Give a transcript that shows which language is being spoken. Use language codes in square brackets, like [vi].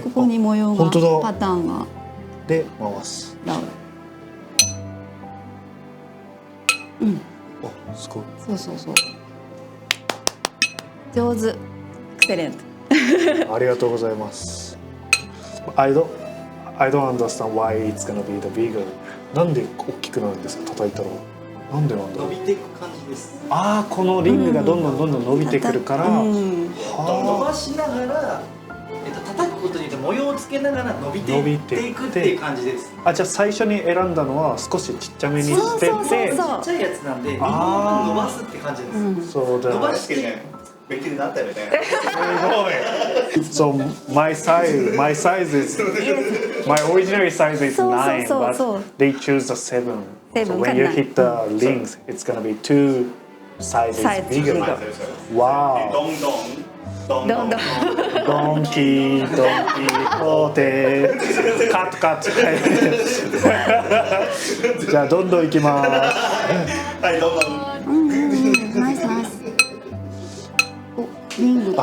[ja] ここに模様が本当だパターンがで回す。ロール。あ、すごい。そうそうそう。上手。エクセレント。ありがとうございます。 [en] I don't understand why it's gonna be the bigger. [ja] なんで大きくなるんですか、叩いたら。なんでなんだろう。伸びていく感じです。ああ、このリングがどんどんどんどん伸びてくるから、伸ばしながら、叩くことによって模様をつけながら伸びていっていくっていう感じです。あ、じゃあ最初に選んだのは少しちっちゃめにしてて、ちっちゃいやつなんで、2本分伸ばすって感じです。そうだ。伸ばしてできるなったよね。 [en] So my size is my original size is 9, but they choose the 7. So when you hit the rings, it's gonna be 2 sizes bigger. Wow. [ja] どんどん。ドンキーホーテカットカット。じゃあどんどん行きます。はい、どうぞ。ナイスナイス。お、リングと。